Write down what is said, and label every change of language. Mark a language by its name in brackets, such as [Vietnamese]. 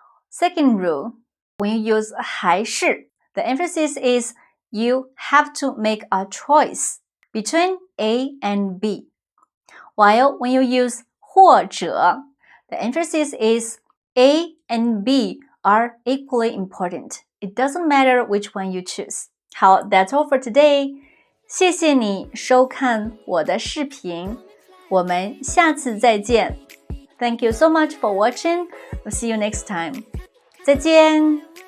[English] Second rule, when you use 还是, the emphasis is you have to make a choice between A and B. While when you use 或者, the emphasis is A and B are equally important. It doesn't matter which one you choose. 好, that's all for today. [Chinese] 谢谢你收看我的视频，我们下次再见。 [English] Thank you so much for watching. We'll see you next time. [Chinese] 再见。